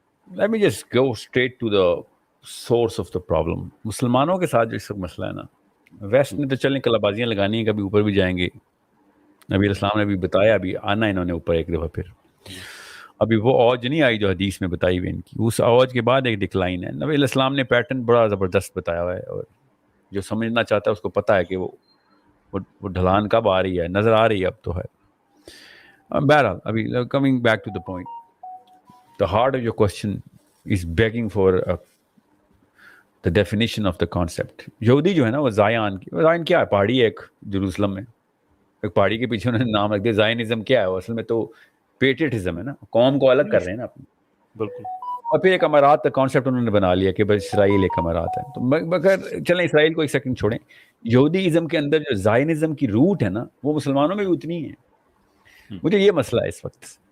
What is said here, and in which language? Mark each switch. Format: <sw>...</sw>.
<en>Let me just go straight to the source of the problem.</en> <ur>مسلمانوں کے ساتھ جو اس وقت مسئلہ ہے نا, ویسٹ نے تو چلیں کلا بازیاں لگانی ہیں, کبھی اوپر بھی جائیں گے. نبی السلام نے بھی بتایا, ابھی آنا انہوں نے اوپر ایک دفعہ, پھر ابھی وہ اوج نہیں آئی جو حدیث میں بتائی ہوئی ان کی, اس اوج کے بعد ایک ڈکلائن ہے. نبی السلام نے پیٹرن بڑا زبردست بتایا ہوا ہے, اور جو سمجھنا چاہتا ہے اس کو پتہ ہے کہ وہ ڈھلان کب آ رہی ہے, نظر آ رہی ہے اب تو ہے. بہرحال ابھی</ur> <en>Coming back to the point, the heart of your question is begging for the definition of the concept.</en> <ur>یہودی جو ہے نا وہ زائن کیا ہے, پہاڑی ہے ایک جروسلم میں, ایک پہاڑی کے پیچھے انہوں نے نام رکھ دیا. زائنزم کیا ہے, وہ اصل میں تو پیٹریٹزم ہے نا, قوم کو الگ کر رہے ہیں نا اپنی. بالکل. اور پھر ایک امارات کا کانسیپٹ انہوں نے بنا لیا کہ بس اسرائیل ایک امارات ہے. تو مگر چلیں اسرائیل کو ایک سیکنڈ چھوڑیں, یہودی ازم کے اندر جو زائنزم کی روٹ ہے نا وہ مسلمانوں میں بھی اتنی ہے. مجھے یہ مسئلہ ہے اس وقت</ur>